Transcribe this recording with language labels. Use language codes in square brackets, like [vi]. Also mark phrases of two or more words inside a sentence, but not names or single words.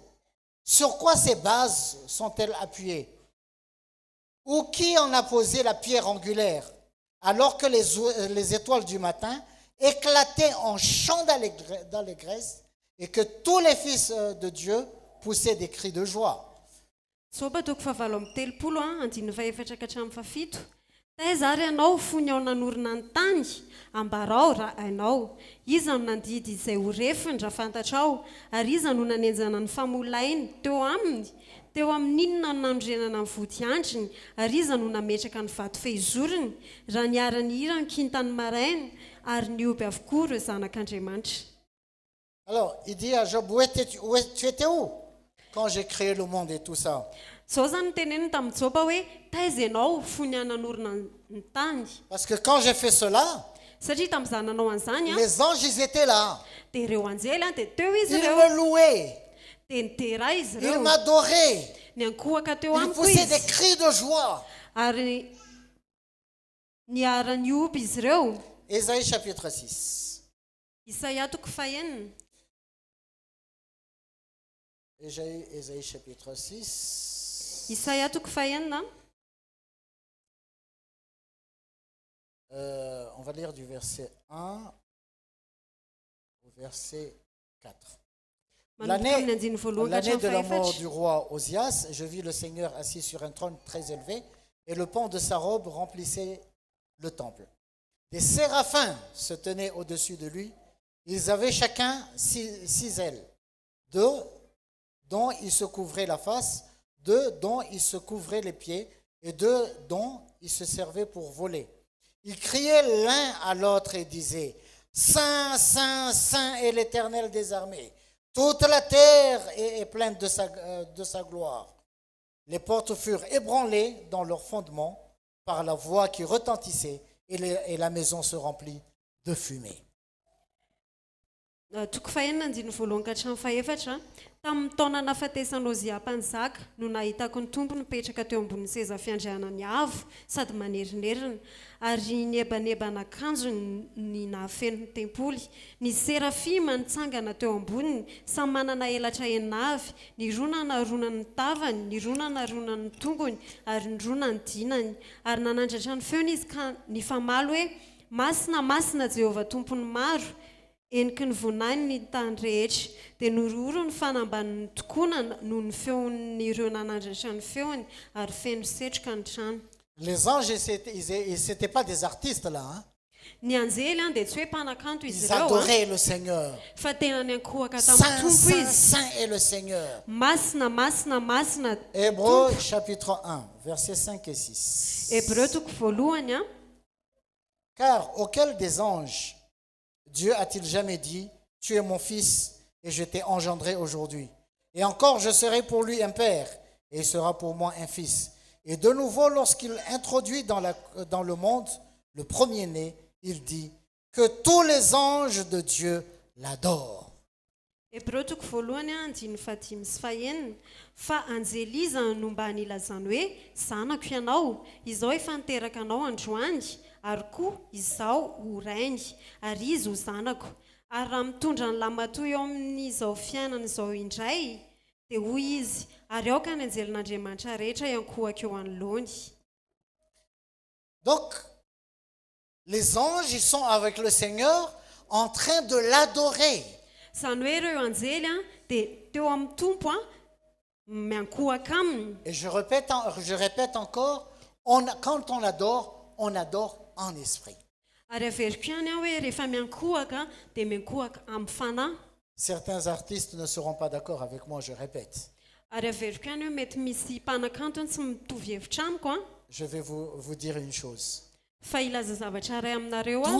[fr] Sur quoi ces bases sont-elles appuyées? Ou qui en a posé la pierre angulaire? Alors que les étoiles du matin éclatait en chants d'allégresse et que tous les fils de Dieu poussaient des cris de joie. [mg] Soba toko fahavalo amby telopolo andiny faefatra ka hatramin'ny fafito. Taiza ary ianao fony ao nanorina ny tany, ambarao raha hainao. Iza no nandidy izay ho refiny raha fantatrao, ary iza no nanenjana ny famolainy teo aminy. Teo amin'inona no nandrenana ny vody andriny, ary iza no nametraka ny vato fehizoriny, raha niara-ny hira ny kintany maraina, ary nioby avokoa ireo zanak'Andriamanitra. [fr] Alors, il dit à Job, tu étais où quand j'ai créé le monde et tout ça? [mg] Zao zany teneniny tamin'ny Joba hoe taiza ianao fony nanorina ny tany. [fr] Parce que quand j'ai fait cela, [mg] Satria tamin'izaho nanao an'izany [fr] les anges, ils étaient là. [mg] dia ireo anjely dia teo izy [fr] Ils [mg] ireo [fr] me louaient, [mg] dia nitera izy [fr] ils [mg] ireo [fr] m'adoraient, [mg] ny ankohaka teo [fr] ils [mg] amiko [fr] poussaient des [mg] izy [fr] cris de joie. [mg] ary niara-ny oby izy ireo. [fr] Ésaïe chapitre 6. [mg] Isaia toko fahenina. [fr] Ésaïe chapitre 6. [mg] Isaia toko fahenina. [fr] On va lire du verset 1 au verset 4. [mg] Manomboka amin'ny andiny voalohany ka [fr] L'année de la [mg] hatramin'ny [fr] mort [mg] faefatra. [fr] du roi Osias, je vis le Seigneur assis sur un trône très élevé, et le pan de sa robe remplissait le temple. Des séraphins se tenaient au-dessus de lui. Ils avaient chacun six ailes, deux dont ils se couvraient la face, deux dont ils se couvraient les pieds, et deux dont ils se servaient pour voler. Ils criaient l'un à l'autre et disaient, Saint, Saint, Saint est l'Éternel des armées. Toute la terre est pleine de sa gloire. Les portes furent ébranlées dans leur fondement par la voix qui retentissait et la maison se remplit de fumée. [mg] Toko fahenina andiny voalohany ka hatramin'ny faefatra. Tamin'ny taona nahafatesan'ny Ozia mpanjaka no nahitako ny tompo nipetraka teo ambonin'ny seza fiandrianany avo sady manerinerina, ary nebanebana akanjo ny nahafeno ny tempoly. Ny serafima nitsangana teo amboniny, samy manana elatra enavy, ny roa nanarona ny tavany, ny roa nanarona ny tongony, ary ny roa ny dinany. Ary nanandratra ny feony izy ka nifamaly hoe, Masina, masina Jehovah tompony maro, eniky ny vonany ny tany rehetra. Dia nororo ny fanambaniny tokoa noho ny feon'ireo nanandratra ny feony, ary feno setroka ny trano. [fr] Les anges, ils n'étaient pas des artistes là. Hein? [mg] Ny anjely dia tsy hoe mpanakanto izy [fr] Ils [mg] ireo [fr] adoraient le Seigneur. [mg] fa tena ny ankohaka tamin'ny [fr] Saint, [mg] tompo [fr] Saint, [mg] izy. [fr] Saint est le Seigneur. [mg] Masina, masina, masina. [fr] Hébreux chapitre 1, versets 5 et 6. [mg] Hébreu toko voalohany a. [fr] Car auquel des anges Dieu a-t-il jamais dit, tu es mon fils et je t'ai engendré aujourd'hui. Et encore, je serai pour lui un père et il sera pour moi un fils. Et de nouveau, lorsqu'il introduit dans le monde le premier-né, il dit que tous les anges de Dieu l'adorent. [mg] Hébreu toko voalohany a andiny fahatimy sy fahenina. Fa anjely iza no mba nilazany hoe zanako ianao, izao efa niteraka anao androany, ary koa izao ho rainy, ary izy ho zanako. Ary raha mitondra ny lamatoa eo amin'izao fiainana izao indray, dia hoy izy, ary aoka ny anjelin'Andriamanitra rehetra iankohaka eo anoloany. [fr] Donc, les anges, ils sont avec le Seigneur en train de l'adorer. [mg] Zany hoe ireo anjely a dia teo amin'ny tompo a miankohaka aminy. [fr] Et je répète encore, quand on adore en esprit. [mg] Ary averiko ihany aho hoe rehefa miankohaka dia miankohaka amin'ny fanahy. [fr] Certains artistes ne seront pas d'accord avec moi, je répète. [mg] Ary averiko ihany hoe mety misy mpanakanto tsy mitovy hevitra amiko a. [fr] Je vais vous dire une chose. [mg] Fa ilaza zavatra iray aminareo a.